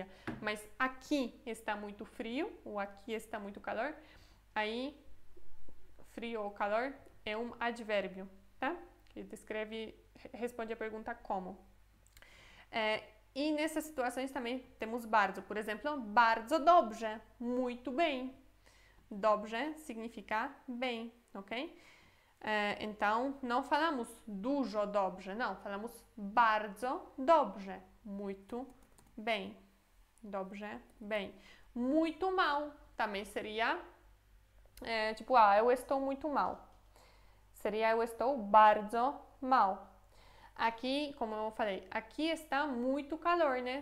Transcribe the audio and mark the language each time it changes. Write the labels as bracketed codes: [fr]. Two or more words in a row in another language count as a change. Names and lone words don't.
[pt] Mas aqui está muito frio, ou aqui está muito calor. Aí, frio ou calor é um advérbio, tá? Que descreve, responde a pergunta como. E nessas situações também temos bardzo. Por exemplo, [pl] bardzo dobrze, [pt] muito bem. Dobrze significa bem, ok? Então, não falamos [pl] dużo dobrze, [pt] não. Falamos [pl] bardzo dobrze, [pt] muito bem. Dobrze, bem. Muito mal também seria, tipo, eu estou muito mal. Seria eu estou bardzo mal. Aqui, como eu falei, aqui está muito calor, né?